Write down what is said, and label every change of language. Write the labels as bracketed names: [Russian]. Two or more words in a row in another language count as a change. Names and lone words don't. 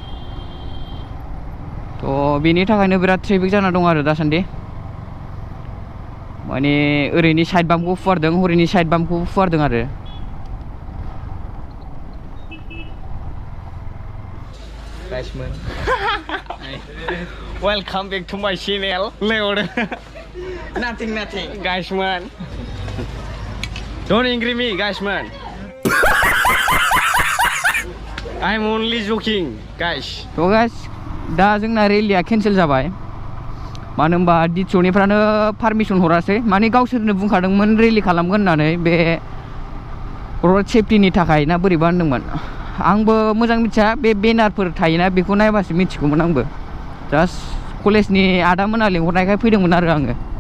[Bodo] थ' बेनि थाखायनो बिराद ट्रेफिक जाना दं आरो दासान्दि. माने ओरैनि साइड बाम्पखौ फुवारदों हरैनि साइड बाम्पखौ फुवारदों आरो. [English] guysmon welcome back to my channel. Nothing guys man. Don't angry me guys man. I'm only joking guys. [Bodo] तो guys दा जोंना रेलिया केन्सेल जाबाय. मानो होनबा डिटिअनिफ्रानो पारमिसन हरासै. माने गावसोरनो बुंखादोंमोन रेलि खालामगोन होननानै बे रड सेफटिनि थाखाय ना बोरैबा होनदोंमोन. आंबो मोजां मिथिया. बे बेनारफोर थायोना बेखौ नायबासो मिथिगौमोन आंबो. जास्ट कलेजनि आदामोना लिंहरनायखाय फैदोंमोन आरो आङो.